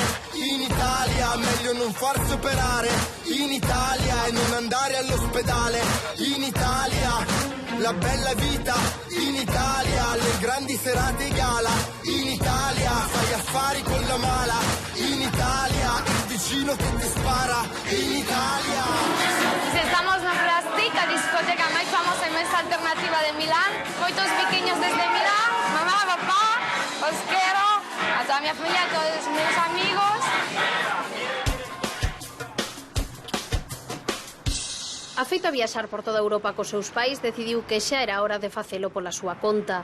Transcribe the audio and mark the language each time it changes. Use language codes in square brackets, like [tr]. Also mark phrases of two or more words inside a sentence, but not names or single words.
[it] In Italia, meglio non farsi operare. In Italia e non andare all'ospedale. In Italia, la bella vita. In Italia, le grandi serate gala. In Italia, fai affari con la mala. In Italia, il vicino che ti spara. In Italia. [gl] Si estamos na Plastica, discoteca máis famosa e máis alternativa de Milán. Moitos pequeños desde Milán. Mamá, papá, os quero. A toda a miña familia, a todos os meus amigos. Afeito a viaxar por toda Europa cos seus pais, decidiu que xa era hora de facelo pola súa conta.